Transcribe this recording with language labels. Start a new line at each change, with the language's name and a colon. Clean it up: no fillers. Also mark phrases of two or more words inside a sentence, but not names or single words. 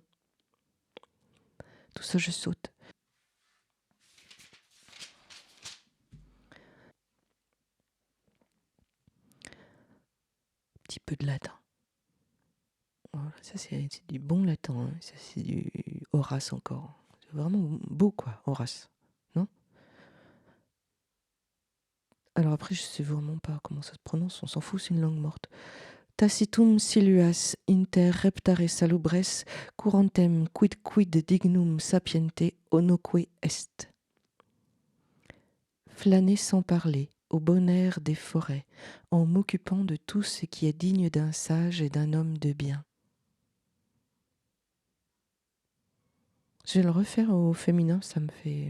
French: Tout ça, je saute. Un petit peu de latin. Voilà, ça c'est du bon latin, hein. Ça c'est du Horace encore. C'est vraiment beau quoi, Horace, non? Alors après, je sais vraiment pas comment ça se prononce, on s'en fout, c'est une langue morte.
Latin: Tacitum siluas inter reptare salubres curantem quid dignum sapiente onoque est.
French: Flâner sans parler, au bon air des forêts, en m'occupant de tout ce qui est digne d'un sage et d'un homme de bien. Je vais le refaire au féminin, ça me fait...